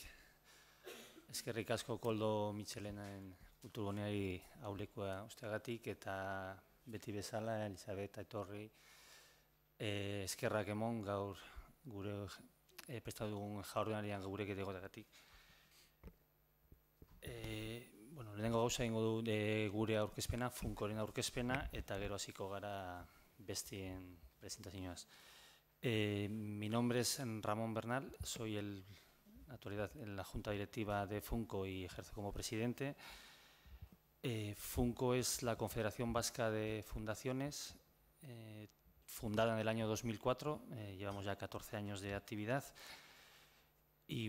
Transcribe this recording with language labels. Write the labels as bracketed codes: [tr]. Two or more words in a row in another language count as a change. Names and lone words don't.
[eu] Eskerrik asko Koldo Mitxelenaen kulturguneari aurrekoa usteagatik eta beti bezala Elisabet Aitorri eskerrak emon gaur gure prestatu dugun jaurdenarian gurekin egoteagatik. Lehenengo gauza egingo du gure aurkezpena, Funkoren aurkezpena, eta gero hasiko gara bestien presentazioaz. [es] Mi nombre es Ramón Bernal, soy en la actualidad en la Junta Directiva de Funko y ejerzo como presidente. Funko es la Confederación Vasca de Fundaciones, fundada en el año 2004, llevamos ya 14 años de actividad y